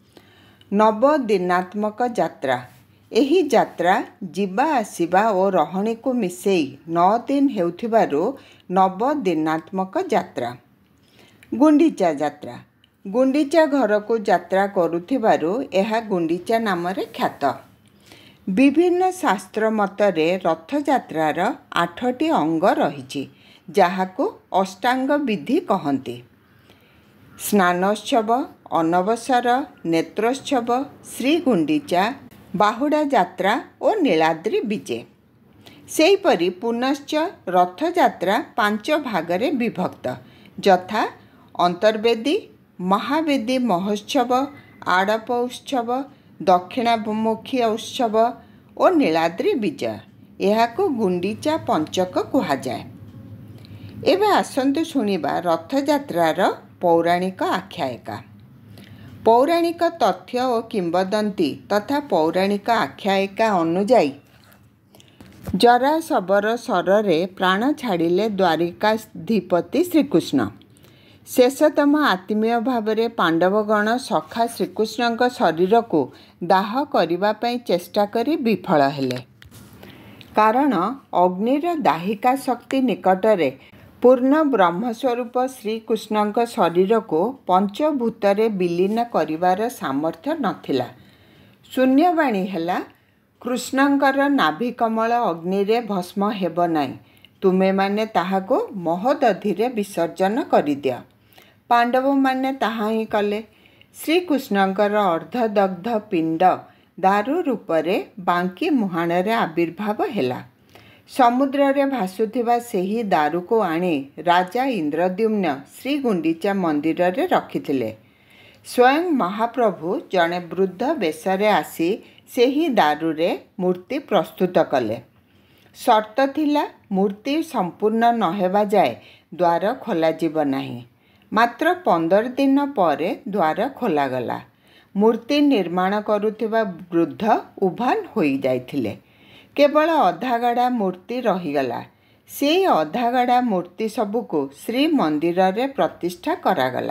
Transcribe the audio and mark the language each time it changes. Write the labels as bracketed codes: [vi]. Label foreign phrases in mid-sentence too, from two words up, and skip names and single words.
[or] ନବଦିନାତ୍ମକ ଯାତ୍ରା ଏହି ଯାତ୍ରା ଯିବା ଆସିବା ଓ ରହଣୀକୁ ମିଶେଇ 9 ଦିନ ହେଉଥିବାରୁ ନବଦିନାତ୍ମକ ଯାତ୍ରା। ଗୁଣ୍ଡିଚା ଯାତ୍ରା ଗୁଣ୍ଡିଚା ଘରକୁ ଯାତ୍ରା କରୁଥିବାରୁ ଏହା ଗୁଣ୍ଡିଚା ନାମ ରେ ଖ୍ୟାତ। ବିଭିନ୍ନ ଶାସ୍ତ୍ର ମତରେ ରଥଯାତ୍ରାର 8ଟି ଅଙ୍ଗ ରହିଛି ଯାହାକୁ ଅଷ୍ଟାଙ୍ଗ ବିଧି କହନ୍ତି। ସ୍ନାନୋତ୍ସବ, ଅଣସର, ନେତ୍ରୋତ୍ସବ, ଶ୍ରୀ ଗୁଣ୍ଡିଚା, ବାହୁଡ଼ା ଯାତ୍ରା ଓ ନୀଳାଦ୍ରି ବିଜେ। ସେହିପରି ପୁନଶ୍ଚ ରଥଯାତ୍ରା 5 ଭାଗରେ ବିଭକ୍ତ ଯଥା ଅନ୍ତର୍ବେଦୀ, ମହାବେଦୀ ମହୋତ୍ସବ, ଆଡ଼ପ ଉତ୍ସବ, ଦକ୍ଷିଣାଭିମୁଖୀ ଉତ୍ସବ ଓ ନୀଳାଦ୍ରି ବିଜୟ। ଏହାକୁ ଗୁଣ୍ଡିଚା ପଞ୍ଚକ କୁହାଯାଏ। ଏବେ ଆସନ୍ତୁ ଶୁଣିବା ରଥଯାତ୍ରାର ପୌରାଣିକ ଆଖ୍ୟାୟିକା। ପୌରାଣିକ ତଥ୍ୟ ଓ କିମ୍ବଦନ୍ତୀ ତଥା ପୌରାଣିକ ଆଖ୍ୟାୟିକା ଅନୁଯାୟୀ ଜରାଶବରର ଶରରେ ପ୍ରାଣ ଛାଡ଼ିଲେ ଦ୍ୱାରିକାଧିପତି ଶ୍ରୀକୃଷ୍ଣ। ଶେଷତମ ଆତ୍ମୀୟ ଭାବରେ ପାଣ୍ଡବଗଣ ସଖା ଶ୍ରୀକୃଷ୍ଣ ଶରୀରକୁ ଦାହ କରିବା ପାଇଁ ଚେଷ୍ଟା କରି ବିଫଳ ହେଲେ। କାରଣ ଅଗ୍ନିର ଦାହିକା ଶକ୍ତି ନିକଟରେ ପୂର୍ଣ୍ଣ ବ୍ରହ୍ମସ୍ୱରୂପ ଶ୍ରୀକୃଷ୍ଣ ଶରୀରକୁ ପଞ୍ଚଭୂତରେ ବିଲୀନ କରିବାର ସାମର୍ଥ୍ୟ ନଥିଲା। ଶୂନ୍ୟବାଣୀ ହେଲା କୃଷ୍ଣଙ୍କର ନାଭିକମଳ ଅଗ୍ନିରେ ଭସ୍ମ ହେବ ନାହିଁ, ତୁମେ ମାନେ ତାହାକୁ ମହୋଦଧିରେ ବିସର୍ଜନ କରିଦିଅ। ପାଣ୍ଡବ ମାନେ ତାହା ହିଁ କଲେ। ଶ୍ରୀକୃଷ୍ଣଙ୍କର ଅର୍ଦ୍ଧଦଗ୍ଧ ପିଣ୍ଡ ଦାରୁ ରୂପରେ ବାଙ୍କି ମୁହାଣରେ ଆବିର୍ଭାବ ହେଲା। ସମୁଦ୍ର ରେ ଭାସୁଥିବା ସେହି ଦାରୁକୁ ଆଣି ରାଜା ଇନ୍ଦ୍ରଦ୍ୟୁମ୍ନ ଶ୍ରୀ ଗୁଣ୍ଡିଚା ମନ୍ଦିର ରେ ରଖିଥିଲେ। ସ୍ୱୟଂ ମହାପ୍ରଭୁ ଜଣେ ବୃଦ୍ଧ ବେଶରେ ଆସି ସେହି ଦାରୁ ରେ ମୂର୍ତ୍ତି ପ୍ରସ୍ତୁତ କଲେ। ସର୍ତ୍ତ ଥିଲା ମୂର୍ତ୍ତି ସମ୍ପୂର୍ଣ୍ଣ ନ ହେବା ଯାଏ ଦ୍ୱାର ଖୋଲାଯିବ ନାହିଁ। ମାତ୍ର 15 ଦିନ ପରେ ଦ୍ୱାର ଖୋଲାଗଲା। ମୂର୍ତ୍ତି ନିର୍ମାଣ କରୁଥିବା ବୃଦ୍ଧ ଉଭାନ ହୋଇଯାଇଥିଲେ। କେବଳ ଅଧାଗଢ଼ା ମୂର୍ତ୍ତି ରହିଗଲା। ସେହି ଅଧାଗଢ଼ା ମୂର୍ତ୍ତି ସବୁକୁ ଶ୍ରୀମନ୍ଦିରରେ ପ୍ରତିଷ୍ଠା କରାଗଲା।